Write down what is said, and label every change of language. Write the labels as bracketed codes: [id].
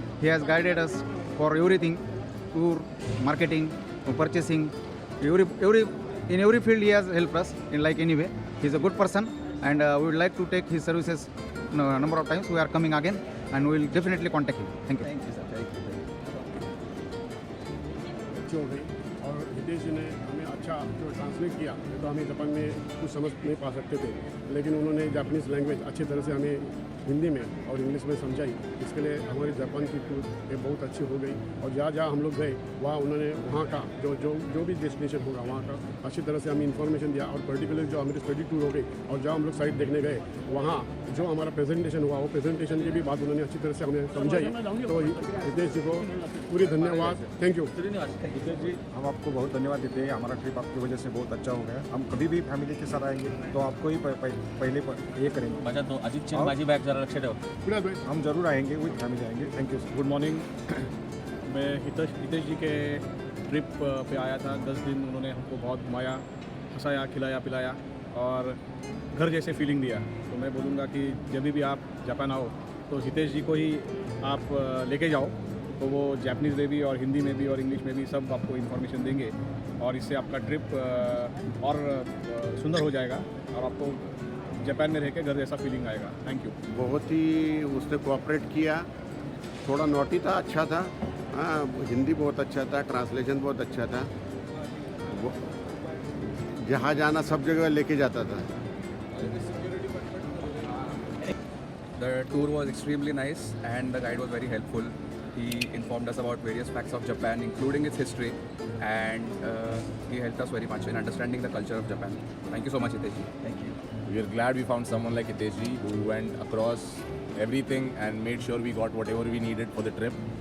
[en] He has guided us for everything, tour, marketing, purchasing, in every field he has helped us in like any way. He's a good person, and we would like to take his services a number of times. We are coming again, and we will definitely contact him. Thank you. Thank you, sir. Thank you. [hi] अच्छी हो गई, और हितेश जी ने हमें अच्छा जो translate किया, तो हमें जापान में कुछ समझ नहीं पा सकते थे, लेकिन उन्होंने जापानीज़ लैंग्वेज अच्छी तरह से हमें हिंदी में और इंग्लिश में समझाई। इसके लिए हमारी जापान की टूर ये बहुत अच्छी हो गई, और जहाँ जहाँ हम लोग गए वहाँ उन्होंने वहाँ का जो भी डेस्टिनेशन होगा वहाँ का अच्छी तरह से हमें इन्फॉर्मेशन दिया। और पर्टिकुलर जो हमारी स्टडी टूर हो गई और जहाँ हम लोग साइट देखने गए वहाँ जो हमारा प्रेजेंटेशन हुआ, वो प्रेजेंटेशन की भी बात उन्होंने अच्छी तरह से हमें समझाई। तो हितेश जी को पूरी धन्यवाद। [en] thank you [hi] हितेश जी, हम आपको बहुत धन्यवाद देते हैं। हमारा ट्रिप आपकी वजह से बहुत अच्छा हो गया। हम कभी भी फैमिली के साथ आएंगे तो आपको ही पहले ये करेंगे। [mr] माझा तो अजित माझी बॅग जरा लक्ष ठेव. [hi] हम जरूर आएंगे, विद फैमिली आएंगे। [en] Thank you. Good morning. [hi] मैं हितेश जी के ट्रिप पे आया था। 10 दिन उन्होंने हमको बहुत घुमाया, हंसाया, खिलाया, पिलाया और घर जैसे फीलिंग दिया। तो मैं बोलूँगा कि जब भी आप जापान आओ तो हितेश जी को ही आप लेके जाओ, तो वो जापानीज़ में भी और हिंदी में भी और इंग्लिश में भी सब आपको इन्फॉर्मेशन देंगे, और इससे आपका ट्रिप और सुंदर हो जाएगा और आपको जापान में रह के घर जैसा फीलिंग आएगा। [en] Thank you. [hi] बहुत ही उसने कोऑपरेट किया, थोड़ा नोटी था, अच्छा था। हाँ, हिंदी बहुत अच्छा था, ट्रांसलेशन बहुत अच्छा था। वो जहाँ जाना सब जगह लेके जाता था। [en] The tour was extremely nice and the guide was very helpful. He informed us about various facts of Japan, including its history, and he helped us very much in understanding the culture of Japan. Thank you so much, Hitesh ji. Thank you. We are glad we found someone like Hitesh ji who went across everything and made sure we got whatever we needed for the trip.